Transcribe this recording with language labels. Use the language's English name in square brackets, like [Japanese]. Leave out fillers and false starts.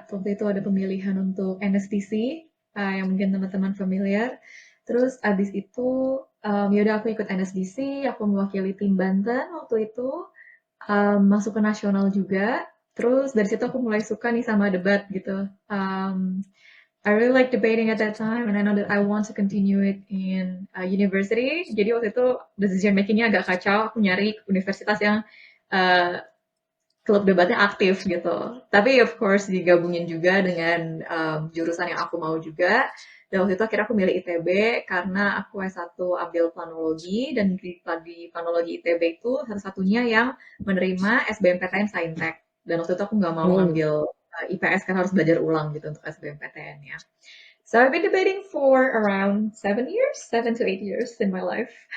[Indonesian] Waktu itu ada pemilihan untuk NSTC, yang mungkin teman-teman familiar. Terus abis itu, yaudah aku ikut NSDC, aku mewakili tim Banten waktu itu, masuk ke nasional juga. Terus dari situ aku mulai suka nih sama debat gitu. [English] I really like debating at that time, and I know that I want to continue it in university. [Indonesian] Jadi waktu itu decision makingnya agak kacau. Aku nyari universitas yang uh, klub debatnya aktif gitu. Tapi [English] of course [Indonesian] digabungin juga dengan jurusan yang aku mau juga. Dan waktu itu akhirnya aku milih ITB karena aku S1 ambil planologi dan di planologi ITB itu satu-satunya yang menerima SBMPTN Saintek. Dan waktu itu aku nggak mau ngambil IPS kan harus belajar ulang gitu untuk SBMPTN ya. [English] So I've been debating for around 7 years, 7 to 8 years in my life.